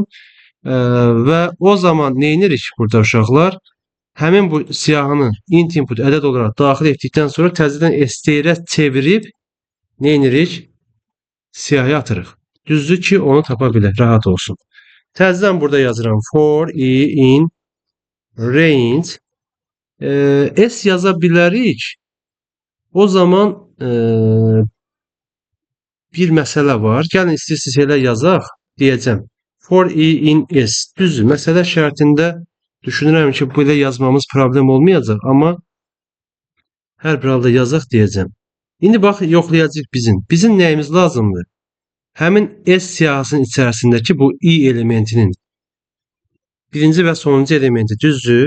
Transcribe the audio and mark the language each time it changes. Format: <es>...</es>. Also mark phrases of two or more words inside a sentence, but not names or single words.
<az>Və o zaman nə edirik burada uşaqlar? Həmin bu siyahını</az> <en>int input</en> <az>ədəd olaraq daxil etdikdən sonra təzədən STR-ə çevirib nə edirik? Siyahıya atırıq. Düzdür ki, onu tapa bilək, rahat olsun. Təzədən burada yazıram</az> <en>for i in range S</en> <az>yaza bilərik. O zaman bir məsələ var. Gəlin istəyirsiniz elə yazaq. Deyəcəm.</az> <en>For i in S. Düzdür.</en> <az>Məsələ şərtində düşünürəm ki, belə yazmamız problem olmayacaq. Amma hər bir halda yazaq deyəcəm. İndi bax, yoxlayacaq bizim. Bizim nəyimiz lazımdır? Həmin S siyahısının içərisindəki bu i elementinin birinci və sonuncu elementi düzdür.</az>